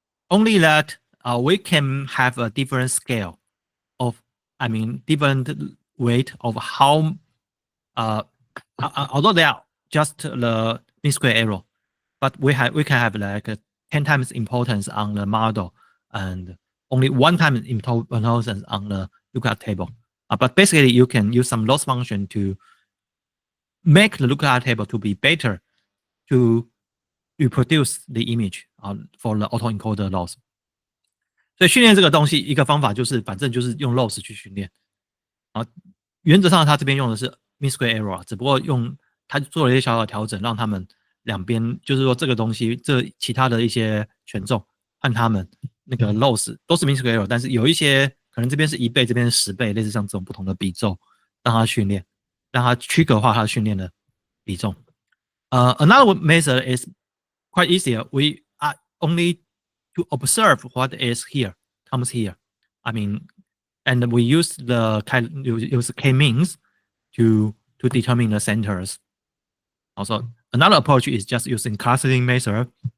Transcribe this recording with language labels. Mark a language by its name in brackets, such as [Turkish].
[English] Only that we can have a different scale of, I mean, different weight of how, although they are just the mean square error, but we can have like 10 times importance on the model and only 1 time importance on the lookup table. But basically, you can use some loss function to make the lookup table to be better to reproduce the image for the autoencoder loss. [Chinese] 所以训练这个东西，一个方法就是反正就是用 loss 去训练啊。原则上，他这边用的是 mean square error，只不过用他做了一些小小的调整，让他们两边就是说这个东西，这其他的一些权重和他们那个 loss 都是 mean square error，但是有一些可能这边是1倍，这边是10倍，类似像这种不同的比重，让他训练，让他区隔化他训练的比重。 [English] Another method is quite easier. We are only to observe what is here, comes here. I mean, and we use the k-means to determine the centers. Also, another approach is just using clustering method.